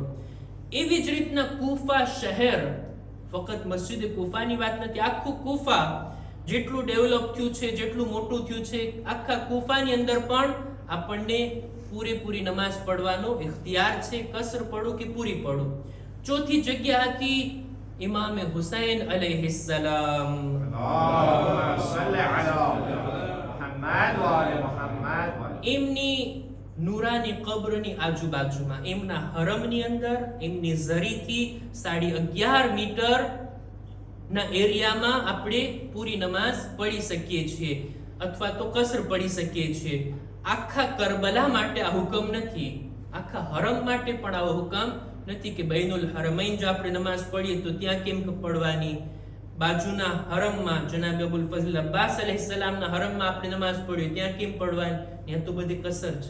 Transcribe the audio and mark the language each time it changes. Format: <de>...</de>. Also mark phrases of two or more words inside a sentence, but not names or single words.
<gu>એવી જ રીતના કૂફા શહેર, ફક્ત મસ્જિદ કૂફાની વાત નથી, આખું કૂફા જેટલું ડેવલપ થયું છે, જેટલું મોટું થયું છે, આખા કૂફાની અંદર પણ આપણને પૂરેપૂરી નમાઝ પઢવાનો ઇખ્તિયાર છે. કસર પઢો કે પૂરી પઢો. ચોથી જગ્યા હતી ઇમામે હુસૈન અલૈહિસ્સલામ.</gu> <ar>اللهم صل على محمد وآل محمد.</ar> <gu>એમની નૂરાની કબ્રની આજુબાજુમાં, એમના હરમની અંદર, એમની ઝરીથી 11.5 મીટર ના એરિયામાં આપણે પૂરી નમાઝ પઢી શકીએ છીએ અથવા તો કસર પઢી શકીએ છીએ. આખા કરબલા માટે આ હુકમ નથી, આખા હરમ માટે પણ આવો હુકમ નથી કે બૈનુલ હરમૈન જો આપણે નમાઝ પઢીએ તો ત્યાં કેમ પઢવાની, બાજુના હરમમાં જનાબ અબુલ ફઝલ અબ્બાસ અલૈહિસ્સલામના હરમમાં આપણે નમાઝ પઢીએ ત્યાં કેમ પઢવાની, ત્યાં તો બધી કસર છે.</gu>